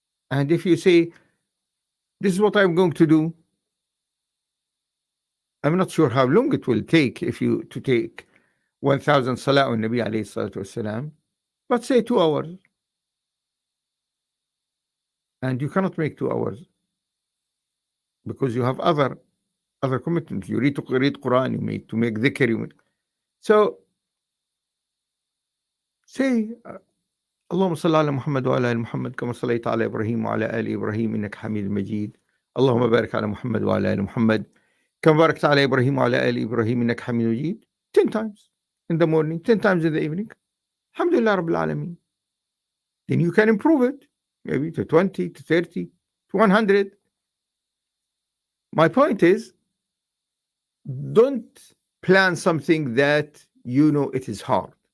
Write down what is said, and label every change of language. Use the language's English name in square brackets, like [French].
[English] And if you say, this is what I'm going to do, I'm not sure how long it will take if you to take 1,000 salah on Nabi alayhi salatu wasalam, but say 2 hours. And you cannot make 2 hours because you have other commitments. You read Quran, you need to make dhikr. So say, [Arabic] اللهم صل على محمد وعلى آل محمد كما صليت على إبراهيم وعلى آل إبراهيم إنك حميد مجيد. اللهم بارك على محمد وعلى آل محمد كما باركت على إبراهيم وعلى آل إبراهيم إنك حميد مجيد. [English] 10 times in the morning, 10 times in the evening. [Arabic] Alhamdulillah Rabbil Alameen. [English] Then you can improve it, maybe to 20, to 30, to 100. My point is, don't plan something that you know it is hard.